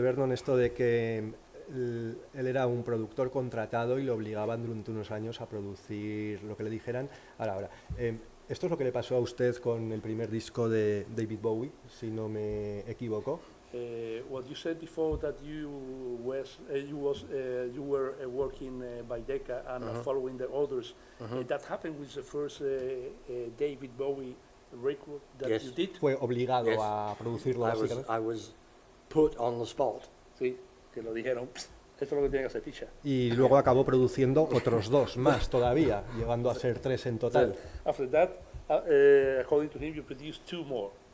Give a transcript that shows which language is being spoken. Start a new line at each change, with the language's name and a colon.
Spanish: Vernon esto de que él era un productor contratado y le obligaban durante unos años a producir lo que le dijeran. Ahora, esto es lo que le pasó a usted con el primer disco de David Bowie, si no me equivoco.
English: What you said before that you were working by Decca and following the orders. That happened with the first David Bowie record that you did.
Spanish: Fue obligado a producirlo.
English: I was put on the spot.
Spanish: Sí, que lo dijeron. Esto es lo que tiene que hacer ficha. Y luego acabó produciendo otros dos más todavía, llegando a ser 3 en total.
English: So, after that, according to him, you produced 2 more.